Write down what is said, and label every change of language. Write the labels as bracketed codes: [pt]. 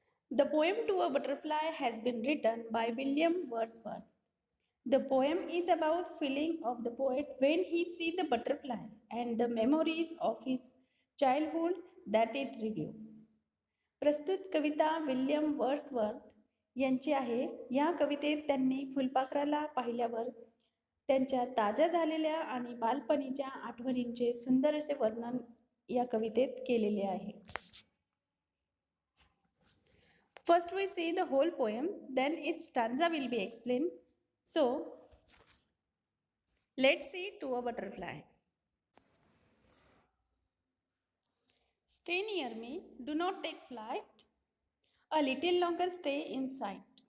[en] The poem To a Butterfly has been written by William Wordsworth. The poem is about feeling of the poet when he sees the butterfly and the memories of his childhood that it reveals. [mr] प्रस्तुत कविता William Wordsworth यांची आहे. या कवितेत त्यांनी फुलपाखराला पाहिल्यावर त्यांच्या ताज्या झालेल्या आणि बालपणीच्या आठवणींचे सुंदर असे वर्णन या कवितेत केलेले आहे. [en] First we see the whole poem, then its stanza will be explained. So let's see To a Butterfly. Stay near me, do not take flight. A little longer stay in sight.